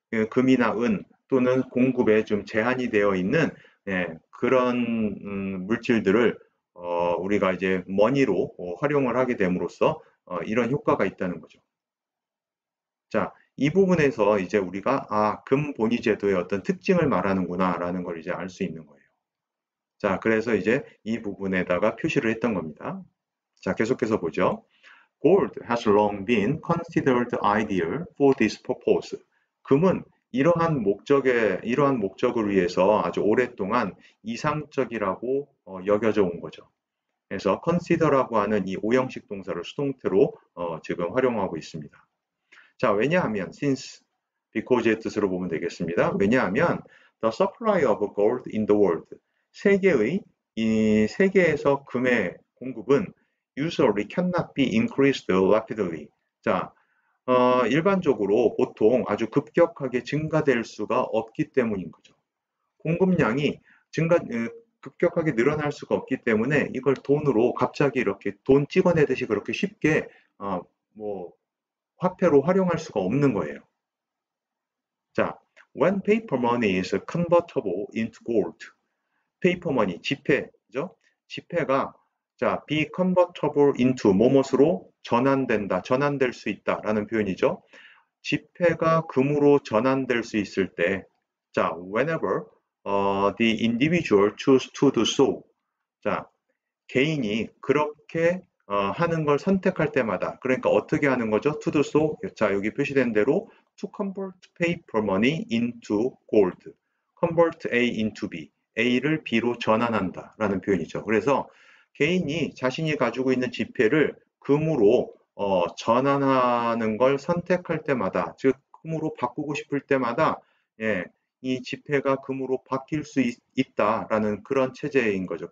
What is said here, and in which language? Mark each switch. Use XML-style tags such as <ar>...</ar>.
<ko>금이나 은 또는 공급에 좀 제한이 되어 있는 그런 물질들을 우리가 이제 머니로 활용을 하게 됨으로써 이런 효과가 있다는 거죠. 자, 이 부분에서 이제 우리가 금 본위 제도의 어떤 특징을 말하는구나라는 걸 이제 알 수 있는 거예요. 자, 그래서 이제 이 부분에다가 표시를 했던 겁니다. 자, 계속해서 보죠.</ko> <en>Gold has long been considered ideal for this purpose.</en> <ko>금은 이러한 목적을 위해서 아주 오랫동안 이상적이라고 여겨져 온 거죠. 그래서 consider라고 하는 이 오형식 동사를 수동태로 지금 활용하고 있습니다. 자, 왜냐하면 since, because의 뜻으로 보면 되겠습니다.</ko> <en>왜냐하면 the supply of gold in the world,</en> <ko>이 세계에서 금의 공급은</ko> <en>usually cannot be increased rapidly.</en> <ko>자, 일반적으로 보통 아주 급격하게 증가될 수가 없기 때문인 거죠. 공급량이 급격하게 늘어날 수가 없기 때문에 이걸 돈으로 갑자기 이렇게 돈 찍어내듯이 그렇게 쉽게 뭐 화폐로 활용할 수가 없는 거예요.</ko> <en>자, when paper money is convertible into gold, paper money, 지폐죠?</en> <ko>지폐가 자,</ko> <en>be convertible into</en> <ko>뭐뭇으로 전환될 수 있다라는 표현이죠. 지폐가 금으로 전환될 수 있을 때,</ko> <en>자, whenever the individual choose to do so.</en> <ko>자, 개인이 그렇게 하는 걸 선택할 때마다, 그러니까 어떻게 하는 거죠?</ko> <en>to do so. 자,</en> <ko>여기 표시된 대로</ko> <en>to convert paper money into gold. convert A into B.</en> <ko>A를 B로 전환한다 라는 표현이죠. 그래서 개인이 자신이 가지고 있는 지폐를 금으로 전환하는 걸 선택할 때마다, 즉 금으로 바꾸고 싶을 때마다 이 지폐가 금으로 바뀔 수 있다라는 그런 체제인 거죠.</ko>